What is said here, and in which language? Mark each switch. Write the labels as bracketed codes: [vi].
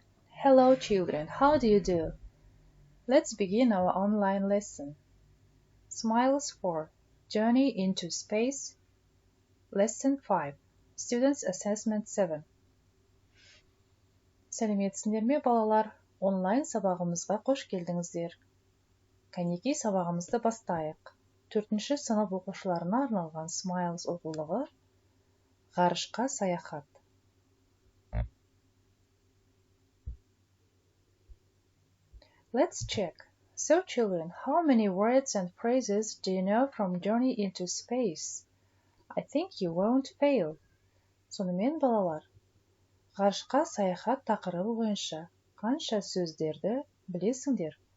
[en] Hello children, how do you do? Let's begin our online lesson. Smiles for Journey into Space, Lesson 5, Students Assessment 7. [kk] Сәлеметсіңдер ме балалар? Онлайн сабағымызға қош келдіңіздер. Кәнекей сабағымызды бастайық. 4-ші сынып оқушыларына арналған Smiles оқулығы ғарышқа саяхат. [en] Let's check. So children, how many words and phrases do you know from Journey into Space? I think you won't fail. [kk] Сонымен балалар, ғарышқа саяхат тақырыбы бойынша қанша сөздерді білесіңдер?